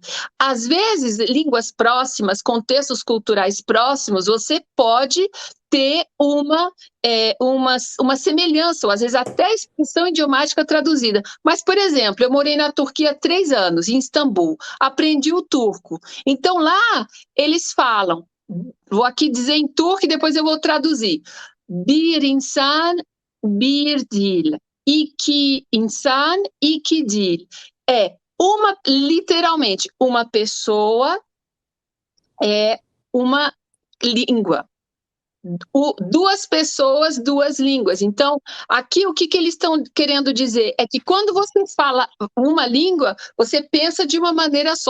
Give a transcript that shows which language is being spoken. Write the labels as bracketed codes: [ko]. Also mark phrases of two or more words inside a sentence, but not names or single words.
[pt] Às vezes, línguas próximas, contextos culturais próximos, você pode ter uma semelhança, ou às vezes até expressão idiomática traduzida. Mas, por exemplo, eu morei na Turquia há 3 anos, em Istambul, aprendi o turco. Então, lá, eles falam, vou aqui dizer em turco e depois eu vou traduzir, [tr] bir insan, bir dil. İki insan, iki dil. [pt] Literalmente, uma pessoa é uma língua. Duas pessoas, duas línguas. Então, aqui o que eles estão querendo dizer é que quando você fala uma língua, você pensa de uma maneira só.